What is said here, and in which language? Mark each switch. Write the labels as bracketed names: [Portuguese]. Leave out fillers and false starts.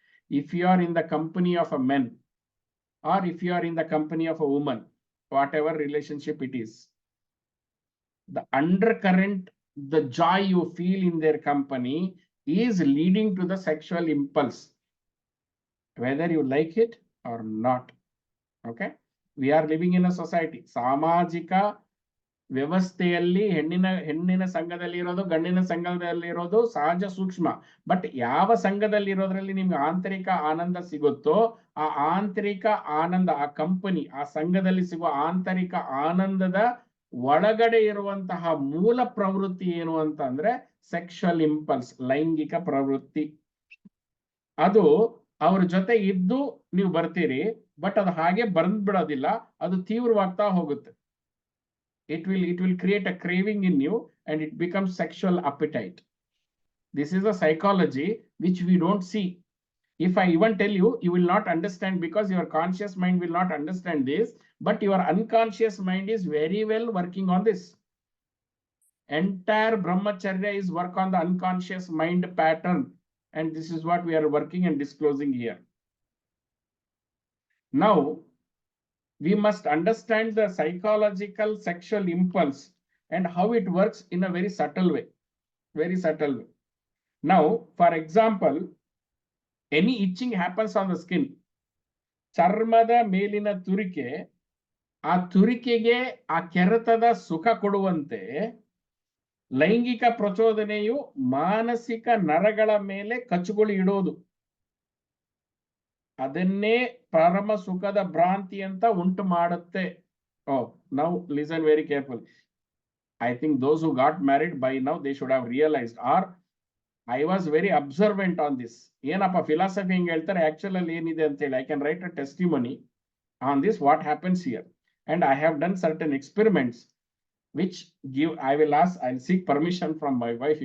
[English] If you are in the company of a man, or if you are in the company of a woman, whatever relationship it is, the undercurrent, the joy you feel in their company is leading to the sexual impulse, whether you like it or not. Okay. We are living in a society. [Kannada] ಸಾಮಾಜಿಕ ವ್ಯವಸ್ಥೆಯಲ್ಲಿ ಹೆಣ್ಣಿನ ಸಂಘದಲ್ಲಿ ಇರೋದು, ಗಂಡಿನ ಸಂಘದಲ್ಲಿ ಇರೋದು ಸಹಜ ಸೂಕ್ಷ್ಮ. ಬಟ್ ಯಾವ ಸಂಘದಲ್ಲಿ ಇರೋದ್ರಲ್ಲಿ ನಿಮ್ಗೆ ಆಂತರಿಕ ಆನಂದ ಸಿಗುತ್ತೋ ಆ ಆಂತರಿಕ ಆನಂದ, ಆ ಕಂಪನಿ, ಆ ಸಂಘದಲ್ಲಿ ಸಿಗುವ ಆಂತರಿಕ ಆನಂದದ ಒಳಗಡೆ ಇರುವಂತಹ ಮೂಲ ಪ್ರವೃತ್ತಿ ಏನು ಅಂತ ಅಂದ್ರೆ ಸೆಕ್ಷುವಲ್ ಇಂಪಲ್ಸ್, ಲೈಂಗಿಕ ಪ್ರವೃತ್ತಿ. ಅದು ಅವ್ರ ಜೊತೆ ಇದ್ದು ನೀವು ಬರ್ತೀರಿ, ಬಟ್ ಅದು ಹಾಗೆ ಬಿಡೋದಿಲ್ಲ, ಅದು ತೀವ್ರವಾಗ್ತಾ ಹೋಗುತ್ತೆ. [English] It will create a craving in you and it becomes sexual appetite. This is a psychology which we don't see. If I even tell you, you will not understand because your conscious mind will not understand this, but your unconscious mind is very well working on this. Entire Brahmacharya is work on the unconscious mind pattern, and this is what we are working and disclosing here. Now, we must understand the psychological sexual impulse and how it works in a very subtle way. Very subtle way. Now, for example, any itching happens on the skin. [Kannada] ಚರ್ಮದ ಮೇಲಿನ ತುರಿಕೆ, ಆ ತುರಿಕೆಗೆ ಆ ಕೆರೆತದ ಸುಖ ಕೊಡುವಂತೆ ಲೈಂಗಿಕ ಪ್ರಚೋದನೆಯು ಮಾನಸಿಕ ನರಗಳ ಮೇಲೆ ಕಚ್ಚುಗಳು ಇಡೋದು. ಅದನ್ನೇ ಪರಮ ಸುಖದ ಭ್ರಾಂತಿ ಅಂತ ಉಂಟು ಮಾಡುತ್ತೆ. [English] Now listen very carefully. I think those who got married by now, they should have realized, or I was very observant on this. [Kannada] ಏನಪ್ಪ ಫಿಲಾಸಫಿ ಹಿಂಗೆ ಹೇಳ್ತಾರೆ, ಆಕ್ಚುಲ್ ಅಲ್ಲಿ ಏನಿದೆ ಅಂತ ಹೇಳಿ [English] I can write a testimony on this what happens here, and I have done certain experiments which give, I'll seek permission from my wife.